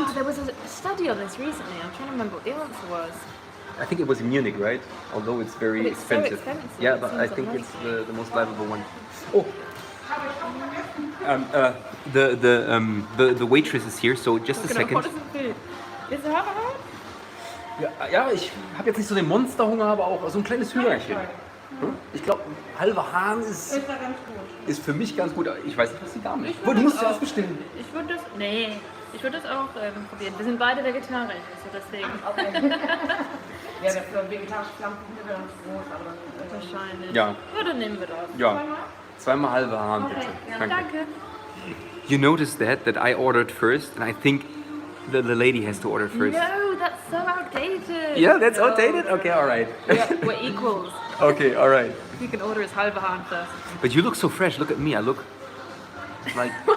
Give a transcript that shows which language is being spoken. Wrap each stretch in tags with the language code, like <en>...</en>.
<en>Oh, there was a study on this recently. I'm trying to remember what the answer was. I think it was in Munich, right? Although it's very expensive. So expensive. Yeah, but I think it's the most livable one. Oh, the waitress is here. So just a second. What is it? Is it hard?</en> <de>Ja, ich habe jetzt nicht so den Monsterhunger, aber auch so ein kleines Hüngerchen. Ich glaube, ein halber Hahn ist für mich ganz gut. Ich weiß nicht, was die Dame ist. Du musst zuerst bestimmen. Ich würde das auch probieren. Wir sind beide vegetarisch, also deswegen. Okay. Ja, für vegetarische Flammkuchen wäre ganz groß, aber dann Wahrscheinlich. Ja. Ja, dann nehmen wir das. Ja, zweimal halber Hahn, bitte. Danke.</de> <en>You noticed that I ordered first, and I think the lady has to order first. No, that's so outdated. Yeah, that's outdated? Okay, alright. We're equals. Okay, alright. You can order his halbe Hahn first. But you look so fresh. Look at me. I look like...</en>